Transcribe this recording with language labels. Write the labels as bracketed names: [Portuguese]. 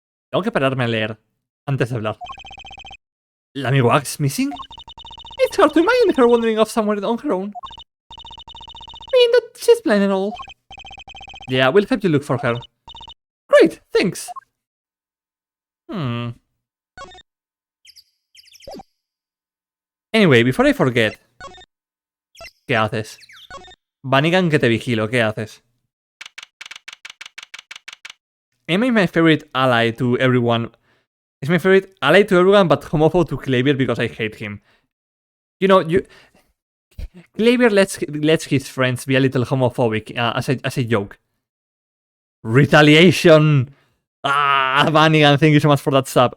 [Spanish] Tengo que pararme a leer antes de hablar. [English] ¿Lamiwak's missing? It's hard to imagine her wandering off somewhere on her own. I mean that she's blind and all. Yeah, we'll help you look for her. Great, thanks. Anyway, before I forget. [Spanish] ¿Qué haces? Vanigan, que te vigilo, ¿qué haces? [English] Emma is my favorite ally to everyone. Is my favorite ally to everyone, but homophobe to Clavier because I hate him. You know, Clavier lets his friends be a little homophobic as a joke. Retaliation! Ah, Vanigan, thank you so much for that sub.